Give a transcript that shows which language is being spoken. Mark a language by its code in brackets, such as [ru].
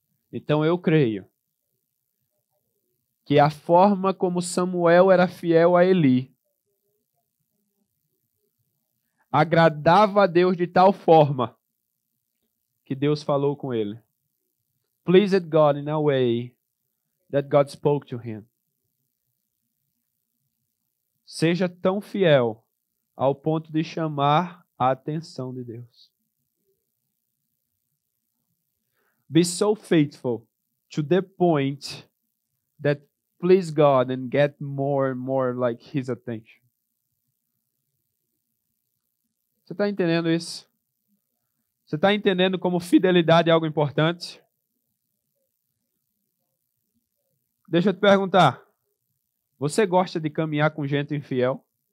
[pt] Então eu creio que a forma como Samuel era fiel a Eli agradava a Deus de tal forma que Deus falou com ele. [en] Pleased God in a way that God spoke to him. [pt] Seja tão fiel ao ponto de chamar a atenção de Deus. [en] Be so faithful to the point that please God and get more and more like His attention. [pt] Você está entendendo isso? Você está entendendo como fidelidade é algo importante? Deixa eu te perguntar. Você gosta de caminhar com gente infiel?